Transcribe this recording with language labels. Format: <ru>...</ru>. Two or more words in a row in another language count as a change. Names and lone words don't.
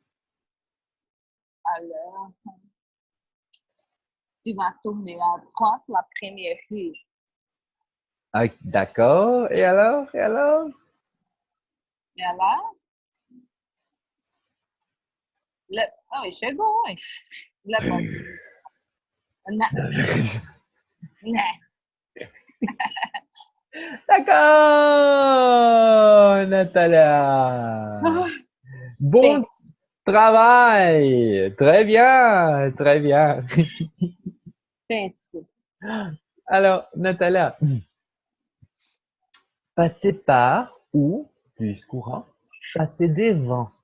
<fr>Alors, tu vas tourner à droite la première rue. Ah, d'accord. Et alors? Et alors? Et alors, ah oui,</fr> <pt>chegou, ué. Não, não.</pt> <fr>D'accord, Natalia. Bon Pense. travail. Très bien, très bien. Pense. Alors, Natalia, passer par ou, plus courant, passer devant.</fr>